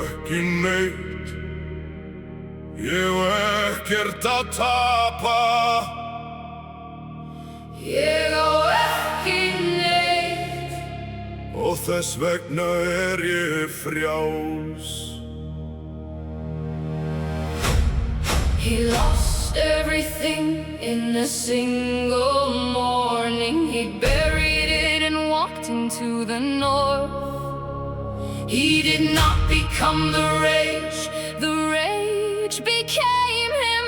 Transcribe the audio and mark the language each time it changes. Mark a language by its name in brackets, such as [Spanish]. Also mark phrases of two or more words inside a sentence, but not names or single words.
[Icelandic] ekki neitt. Ég á ekkert að tapa. Ég á ekki neitt. Og þess vegna ég frjáls. [English] He lost everything in a single morning. He buried it and walked into the north. He did not become the rage became him.